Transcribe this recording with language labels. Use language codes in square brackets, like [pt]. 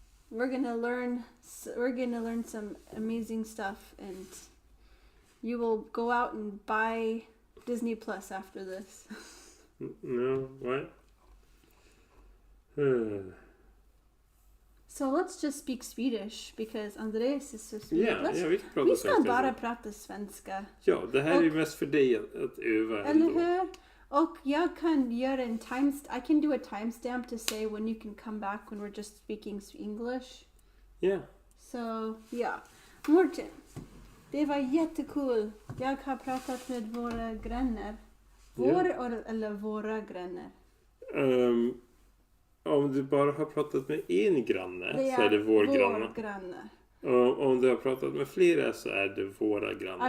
[en] We're gonna learn some amazing stuff, and you will go out and buy Disney Plus after this. No, what? So let's just speak Swedish, because Andreas is so Swedish. [sv] Vi ska bara prata svenska. Ja, det här är mest för dig att öva. Eller hur? Och jag kan göra [en] I can do a timestamp to say when you can come back when we're just speaking English. Yeah. So, yeah. [sv] Morten, det var jättekul. Jag har pratat med våra grannar. Eller våra grannar. Om du bara har pratat med en granne så är det vår granne. Om du har pratat med flera så är det våra grannar.